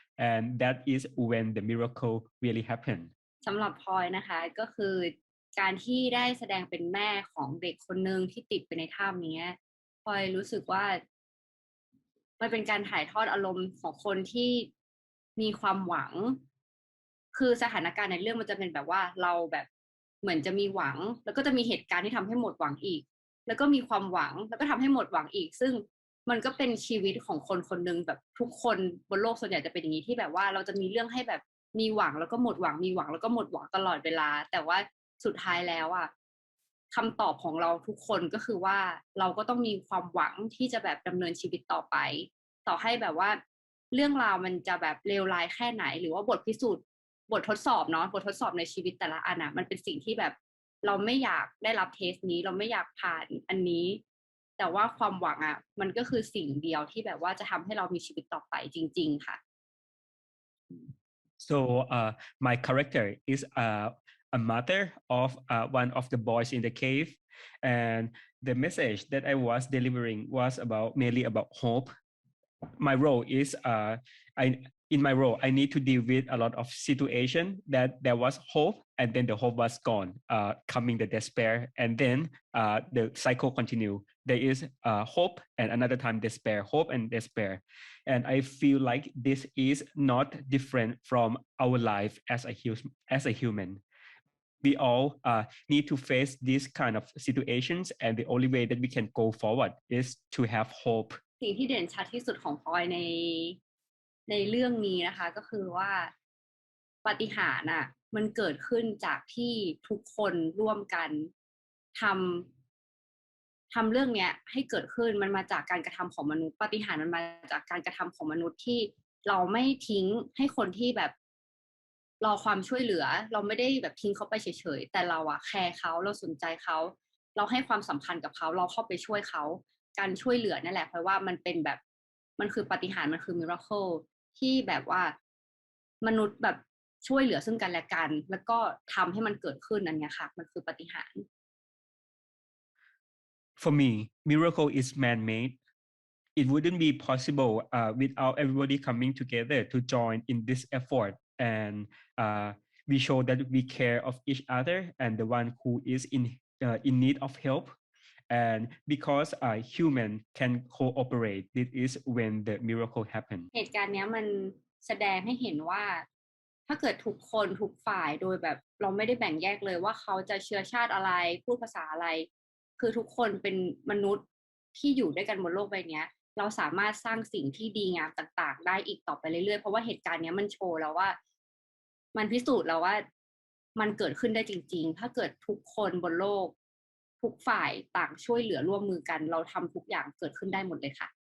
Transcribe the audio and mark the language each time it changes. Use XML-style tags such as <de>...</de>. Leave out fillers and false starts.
<en>And that is when the miracle really happened.</en> <th>สำหรับพลอยนะคะก็คือการที่ได้แสดงเป็นแม่ของเด็กคนนึงที่ติดไปในถ้ำนี้พลอยรู้สึกว่ามันเป็นการถ่ายทอดอารมณ์ของคนที่มีความหวัง คือสถานการณ์ในเรื่องมันจะเป็นแบบว่าเราแบบเหมือนจะมีหวังแล้วก็จะมีเหตุการณ์ที่ทำให้หมดหวังอีกแล้วก็มีความหวังแล้วก็ทำให้หมดหวังอีกซึ่งมันก็เป็นชีวิตของคนคนนึงแบบทุกคนบนโลกส่วนใหญ่จะเป็นอย่างนี้ที่แบบว่าเราจะมีเรื่องให้แบบมีหวังแล้วก็หมดหวังมีหวังแล้วก็หมดหวังตลอดเวลาแต่ว่าสุดท้ายแล้ว คำตอบของเราทุกคนก็คือว่าเราก็ต้องมีความหวังที่จะแบบดำเนินชีวิตต่อไปต่อให้แบบว่าเรื่องราวมันจะแบบเลวร้ายแค่ไหนหรือว่าบททดสอบเนาะบททดสอบในชีวิตแต่ละอันมันเป็นสิ่งที่แบบเราไม่อยากได้รับเทสนี้เราไม่อยากผ่านอันนี้แต่ว่าความหวังมันก็คือสิ่งเดียวที่แบบว่าจะทำให้เรามีชีวิตต่อไปจริงๆค่ะ</th> <en>So my character is a mother of one of the boys in the cave, and the message that I was delivering was mainly about hope. My role is in my role, I need to deal with a lot of situation that there was hope, and then the hope was gone, coming the despair, and then the cycle continue. There is hope, and another time despair, hope and despair, and I feel like this is not different from our life as a human. We all need to face these kind of situations, and the only way that we can go forward is to have hope.</en> <th>สิ่งที่เด่นชัดที่สุดของพลอยในเรื่องนี้นะคะก็คือว่าปาฏิหาริย์น่ะมันเกิดขึ้นจากที่ทุกคนร่วมกันทำเรื่องเนี้ยให้เกิดขึ้นมันมาจากการกระทำของมนุษย์ปาฏิหาริย์มันมาจากการกระทำของมนุษย์ที่เราไม่ทิ้งให้คนที่แบบ รอความช่วยเหลือเราไม่ได้แบบทิ้งเขาไปเฉยๆแต่เราอะแคร์เขาเราสนใจเขาเราให้ความสำคัญกับเขาเราเข้าไปช่วยเขาการช่วยเหลือนั่นแหละเพราะว่ามันเป็นแบบมันคือปาฏิหาริย์มันคือมิราเคิลที่แบบว่ามนุษย์แบบช่วยเหลือซึ่งกันและกันแล้วก็ทำให้มันเกิดขึ้นอันนี้ค่ะมันคือปาฏิหาริย์</th> <en>For me, miracle is man-made. It wouldn't be possible without everybody coming together to join in this effort, and we show that we care of each other and the one who is in need of help. And because human can cooperate, this is when the miracle happen.</en> <th>เหตุการณ์นี้มันแสดงให้เห็นว่าถ้าเกิดทุกคนทุกฝ่ายโดยแบบเราไม่ได้แบ่งแยกเลยว่าเขาจะเชื้อชาติอะไรพูดภาษาอะไรคือทุกคนเป็นมนุษย์ที่อยู่ด้วยกันบนโลกใบนี้เราสามารถสร้างสิ่งที่ดีงามต่างๆได้อีกต่อไปเรื่อยๆเพราะว่าเหตุการณ์นี้มันโชว์แล้วว่ามันพิสูจน์แล้วว่ามันเกิดขึ้นได้จริงๆถ้าเกิดทุกคนบนโลกทุกฝ่ายต่างช่วยเหลือร่วมมือกันเราทำทุกอย่างเกิดขึ้นได้หมดเลยค่ะ</th>